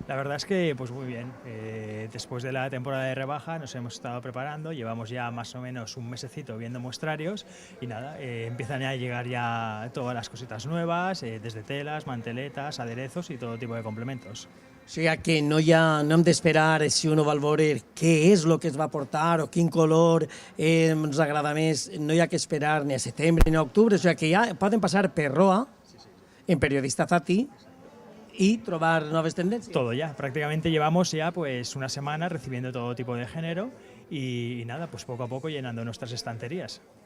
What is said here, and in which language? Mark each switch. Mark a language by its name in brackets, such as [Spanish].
[Spanish] La verdad es que pues muy bien. Después de la temporada de rebaja nos hemos estado preparando, llevamos ya más o menos un mesecito viendo muestrarios y nada, empiezan a llegar ya todas las cositas nuevas, desde telas, manteletas, aderezos y todo tipo de complementos. [Catalan] O sigui que no hem d'esperar si uno vol veure què és el que es va portar o quin color ens agrada més, no hi ha que esperar ni a setembre ni a octubre, o sigui que ja poden passar per Roa, en Periodista Zati, y trobar [Spanish] nuevas tendencias. Todo ya, prácticamente llevamos ya pues una semana recibiendo todo tipo de género y nada, pues poco a poco llenando nuestras estanterías.